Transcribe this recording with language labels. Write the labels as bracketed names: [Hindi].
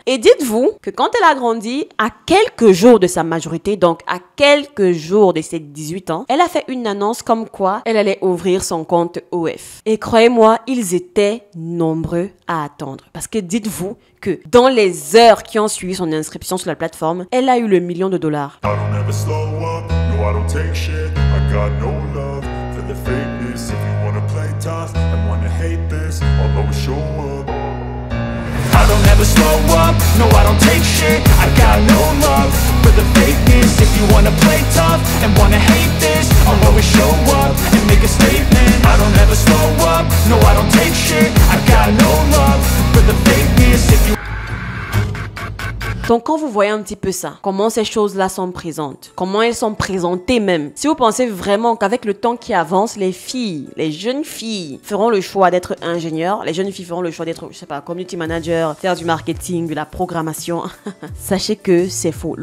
[French] Et dites-vous que quand elle a grandi, à quelques jours de sa majorité, donc à quelques jours de ses 18 ans, elle a fait une annonce comme quoi elle allait ouvrir son compte OF. Et croyez-moi, ils étaient nombreux à attendre. Parce que dites-vous que dans les heures qui ont suivi son inscription sur la plateforme, elle a eu le $1 million. [English] I don't ever slow up, no I don't take shit. I got no love for the fakeness. If you wanna play tough and wanna hate this, I'll always show up. I don't ever slow up, no I don't take shit. I got no love for the fakeness. If you wanna play tough and wanna hate this, I'll always show up and make a statement. I don't ever slow up, no I don't take shit. I got no love for the fakeness. If you [French] Donc quand vous voyez un petit peu ça, comment ces choses-là sont présentes, comment elles sont présentées même, si vous pensez vraiment qu'avec le temps qui avance, les filles, les jeunes filles feront le choix d'être ingénieurs, les jeunes filles feront le choix d'être, je sais pas, community manager, faire du marketing, de la programmation, sachez que c'est faux.